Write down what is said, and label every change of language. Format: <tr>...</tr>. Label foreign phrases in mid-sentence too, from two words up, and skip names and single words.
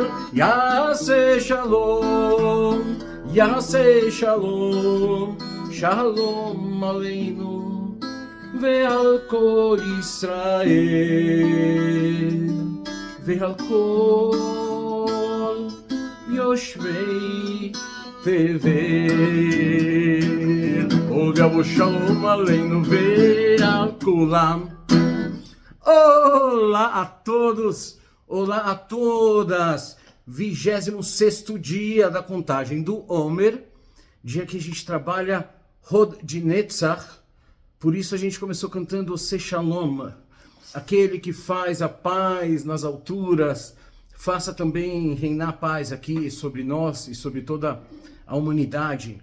<he>יעשה שלום, יעשה שלום, שלום עלינו ועל כל ישראל, ועל כל יושבי תבל. יבוא שלום עלינו ועל כולם.</he> <pt>Olá a todos, olá a todas. 26º dia da contagem do Omer, dia que a gente trabalha Hod de Netzach. Por isso a gente começou cantando Ose Shalom, aquele que faz a paz nas alturas, faça também reinar a paz aqui sobre nós e sobre toda a humanidade.</pt>